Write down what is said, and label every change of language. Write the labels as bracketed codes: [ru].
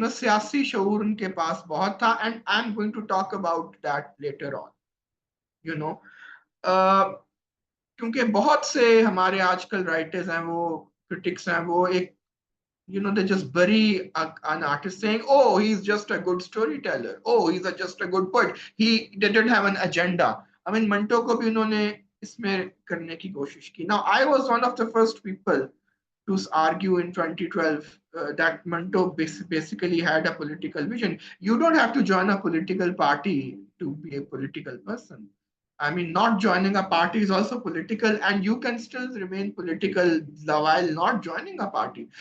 [en] The [ur] siyasi shaur unke paas bahut tha, [en] and I'm going to talk about that later on. [ur] क्योंकि बहुत से हमारे आजकल writers हैं, वो critics हैं, वो एक [en] they just bury an artist saying, oh, he's just a good storyteller. Oh, he's just a good poet. He didn't have an agenda. [ur] I mean, Manto को भी उन्होंने इसमें करने की कोशिश की. [en] Now, I was one of the first people to argue in 2012 that Manto basically had a political vision. You don't have to join a political party to be a political person. I mean, not joining a party is also political, and you can still remain political while not joining a party.